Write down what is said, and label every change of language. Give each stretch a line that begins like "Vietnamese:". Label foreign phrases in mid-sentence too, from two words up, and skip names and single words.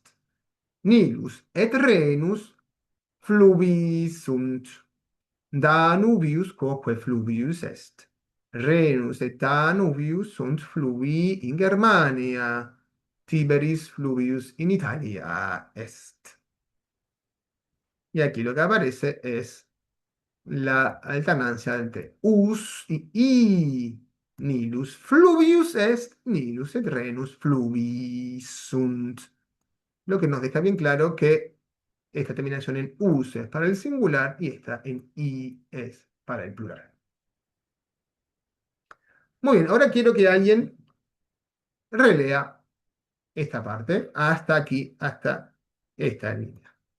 Latin: Nilus et Renus fluvi sunt. Danubius quoque fluvius est. Renus et Danubius sunt fluvii in Germania. Tiberis fluvius in Italia est.
Spanish: Y aquí lo que aparece es la alternancia entre us y i.
Latin: Nilus fluvius est, nilus et Renus fluvi sunt.
Spanish: Lo que nos deja bien claro que esta terminación en us es para el singular y esta en i es para el plural. Muy bien, ahora quiero que alguien relea esta parte hasta aquí, hasta esta línea.